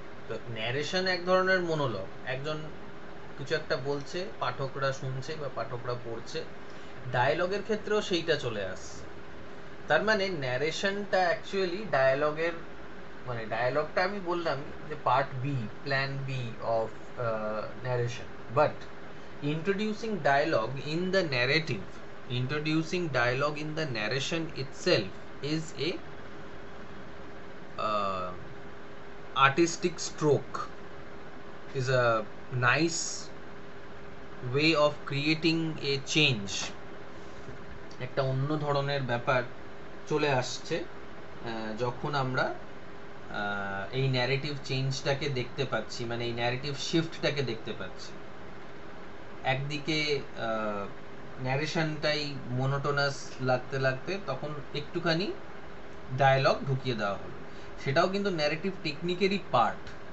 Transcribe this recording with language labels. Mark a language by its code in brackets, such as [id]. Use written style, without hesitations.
[bn] তো ন্যারেশন এক ধরনের মনোলগ, একজন কিছু একটা বলছে, পাঠকরা শুনছে বা পাঠকরা পড়ছে। ডায়লগের ক্ষেত্রেও সেইটা চলে আসছে। তার মানে ন্যারেশনটা অ্যাকচুয়ালি ডায়লগের, মানে ডায়লগটা আমি বললাম যে part B, plan B of narration, [en] But introducing dialogue in the narrative, introducing dialogue in the narration itself is a uh, artistic stroke, is a nice way of creating a change. [bn] একটা অন্য ধরনের ব্যাপার চলে আসছে যখন আমরা এই narrative চেঞ্জটাকে দেখতে পাচ্ছি, মানে এই ন্যারেটিভ শিফটটাকে দেখতে পাচ্ছি। একদিকে ন্যারেশনটাই মোনোটোনাস লাগতে লাগতে তখন একটুখানি ডায়লগ ঢুকিয়ে দেওয়া হলো, সেটাও কিন্তু ন্যারেটিভ টেকনিকেরই পার্ট।